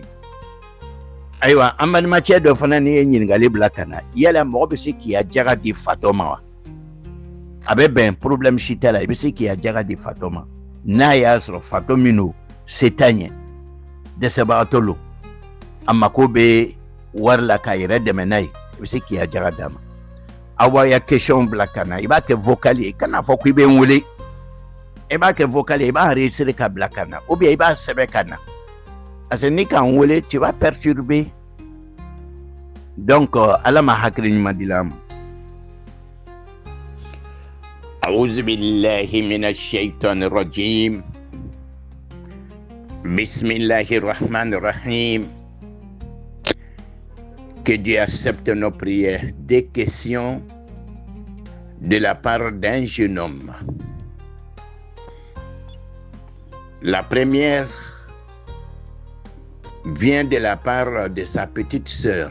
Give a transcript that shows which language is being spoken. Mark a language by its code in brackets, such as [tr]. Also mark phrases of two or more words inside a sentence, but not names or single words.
[bm] Ayiwa an balimacɛ dɔ fana ni ye ɲininkali bila ka na yala mɔgɔ bɛ se k'i ya jaga di fatɔ ma wa a bɛ bɛn problème si t'a la i bɛ se k'i ya jaga di fatɔ ma n'a y'a sɔrɔ fatɔ min don se t'a ɲɛ dɛsɛbagatɔ lo a mako bɛ wari la k'a yɛrɛ dɛmɛ n'a ye i bɛ se k'i ya jaga d'a ma. Aw ya question bila ka na i b'a kɛ vocal ye kana fɔ ko i bɛ n wele i b'a kɛ vocal ye i b'a enregistrer ka bila ka na [fr] ou bien [bm] i b'a sɛbɛn ka na [fr] parce que [bm] ni k'an wele [fr] tu vas perturber [bm] donc ala ma hakili ɲuman di la ma. [ar] أعوذ بالله من الشيطان الرجيم بسم الله الرحمن الرحيم. [fr] Que Dieu accepte nos prières. Des questions de la part d'un jeune homme. La première vient de la part de sa petite sœur.